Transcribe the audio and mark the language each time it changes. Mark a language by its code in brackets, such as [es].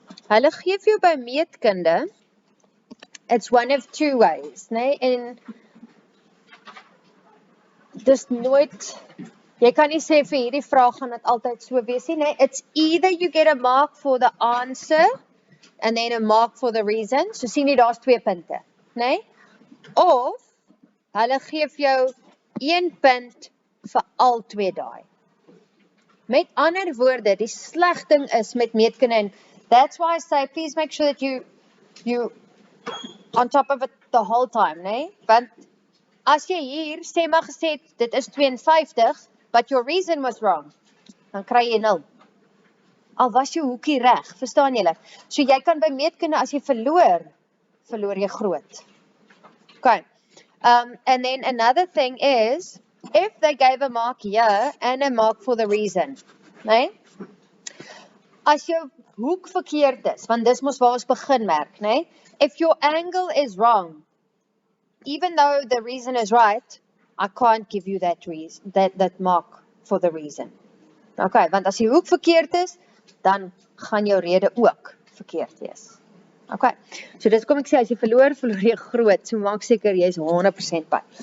[af] Hulle gee vir jou by meetkunde, [en] it's one of two ways, [af] né? En dis nooit, jy kan nie sê vir hierdie vraag gaan dit altyd so wees nie, né? [en] It's either you get a mark for the answer and then a mark for the reason. [af] So sien jy daar's 2 punte, né? Of hulle gee vir jou 1 punt vir al 2 daai. Met ander woorde, die sleg ding is met meetkunde, en [en] that's why I say please make sure that you on top of it the whole time, né? [af] Want as jy hier sê maar gesê dit is 52, [en] but your reason was wrong, [af] dan kry jy 0. Al was jou hoekie reg, verstaan julle? So jy kan by meetkunde as jy verloor jy groot. [en] Okay. And then another thing is, if they gave a mark here and a mark for the reason, né? [af] As jou hoek verkeerd is, want dis mos waar ons begin merk, né? [en] If your angle is wrong, even though the reason is right, I can't give you that reason, that mark for the reason. [af] Okay, want as die hoek verkeerd is, dan gaan jou rede ook verkeerd wees. Okay, so dis kom ek sê, as jy verloor jy groot, so maak seker jy is 100% by.